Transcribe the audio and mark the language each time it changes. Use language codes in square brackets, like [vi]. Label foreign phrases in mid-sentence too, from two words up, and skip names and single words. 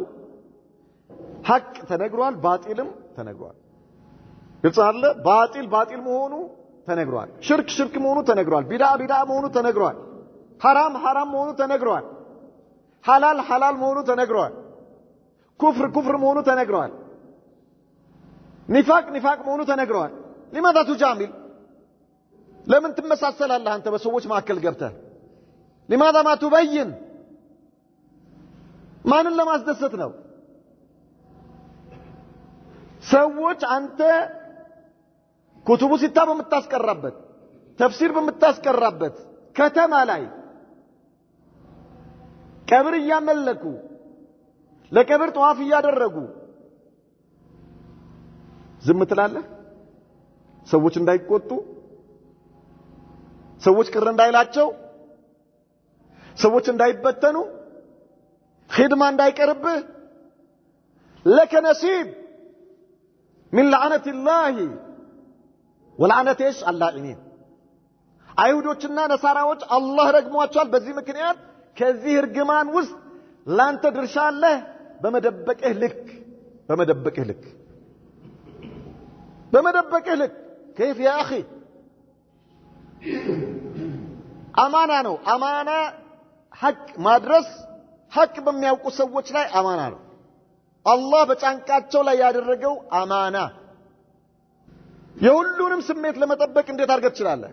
[am] ሐቅ ተነግሯል፣ ባጢልም ተነግሯል። ግልጽ አለ። ባጢል መሆኑ ተነግሯል። ሽርክ መሆኑ ተነግሯል። ቢድዓ መሆኑ ተነግሯል። ሐራም መሆኑ ተነግሯል። ሐላል መሆኑ ተነግሯል። ኩፍር መሆኑ ተነግሯል። ኒፋቅ መሆኑ ተነግሯል። [ar] لماذا تجامل؟ [am] ለምን ትመሳሰላለህ አንተ በሰዎች መካከል ገብተህ? [ar] لماذا ما تبين؟ [am] ማንን ለማስደሰት ነው? ሰዎች አንተ [ar] كتب ستة [am] በምታስቀራበት ተፍሲር በምታስቀራበት ከተማ ላይ ቀብር እያመለኩ ለቀብር ጧፍ እያደረጉ ዝም ትላለህ? ሰዎች እንዳይቆጡ፣ ሰዎች ቅር እንዳይላቸው፣ ሰዎች እንዳይበተኑ፣ ኺድማ እንዳይቀርብህ [ar] لك نصيب من لعنة الله ولعنة ايش اللاعنين [am] አይሁዶችና ነሳራዎች አላህ ረግሟቸዋል። በዚህ ምክንያት ከዚህ እርግማን ውስጥ ላንተ ድርሻ አለ። በመደበቅህ ልክ [ar] كيف يا اخي؟ [am] አማና ነው። አማና ሐቅ ማድረስ ሐቅ በሚያውቁ ሰዎች ላይ አማና ነው። አላህ በጫንቃቸው ላይ ያደረገው አማና። የሁሉንም ስሜት ለመጠበቅ እንዴት አድርገህ ትችላለህ?